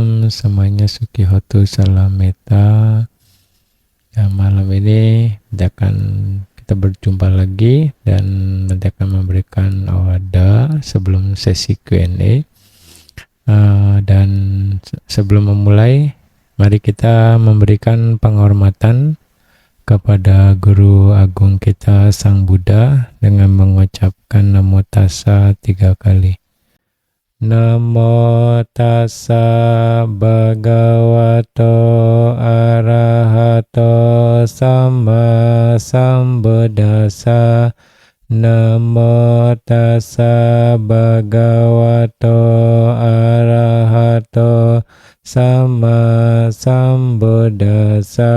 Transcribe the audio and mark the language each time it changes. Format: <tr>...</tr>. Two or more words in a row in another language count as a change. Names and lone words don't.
<id>semuanya</id> <pi>Sukihotu Salameta.</pi> <id>Ya, malam ini kita berjumpa lagi dan nanti akan memberikan awada sebelum sesi Q&A. Dan sebelum memulai, mari kita memberikan penghormatan kepada Guru Agung kita Sang Buddha dengan mengucapkan Namo Tassa 3 kali.</id> <pi>Namo tassa bhagavato arahato sama sambuddhassa. Namo tassa bhagavato arahato sama sambuddhassa.</pi>